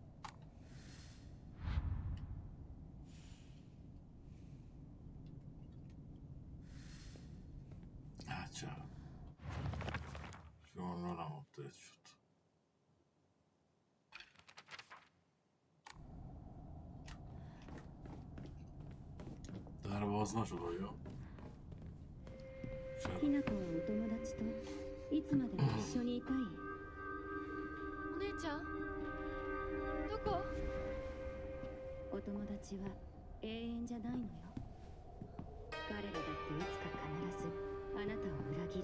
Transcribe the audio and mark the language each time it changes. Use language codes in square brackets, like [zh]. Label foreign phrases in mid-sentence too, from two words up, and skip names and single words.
[fa] عجب. ژورنال هم آپدیت شد. در باز نشد آیا؟ [ja] ひな子はお友達といつまでも一緒にいたい？お姉ちゃんどこ？お友達は永遠じゃないのよ。彼らだっていつか必ずあなたを裏切る。